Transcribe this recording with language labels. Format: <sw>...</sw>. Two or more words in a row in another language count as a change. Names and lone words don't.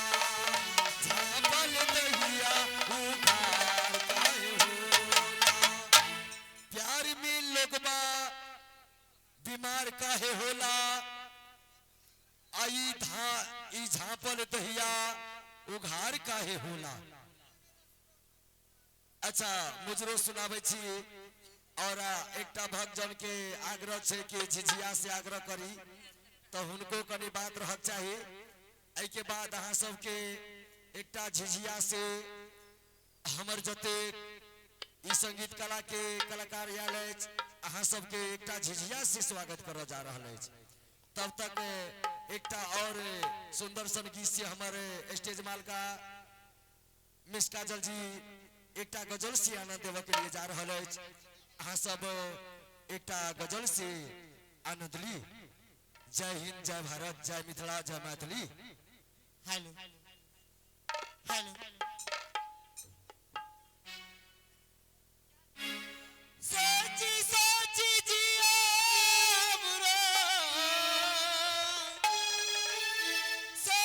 <bho>झापल दहिया उघार काहे होला। प्यार में लोगवा बीमार काहे होला। ई झापल दहिया उघार काहे होला।</bho> <mai>अच्छा, मुजरो सुनाबै छी। और एकटा भक्तजन के आग्रह छै कि झिझिया से आग्रह करी तो हुनको कनी बात रहक चाही। एहि के बाद अहाँ सबके एकटा झिझिया से हमर जते ई संगीत कला के कलाकार आयल अछि, अहाँ सबके एकटा झिझिया से स्वागत करऽ जा रहल अछि। तब तक एकटा और सुंदर सन गीत से हमारे स्टेज मालका मिस काजल जी एकटा गजल से आनंद देवे के लिए जा रहल अछि। अहाँ सब एकटा गजल से आनंद ली। जय हिंद, जय भारत, जय मिथिला, जय मैथिली। हेलो हेलो सोची सोची जिया बुरो</mai>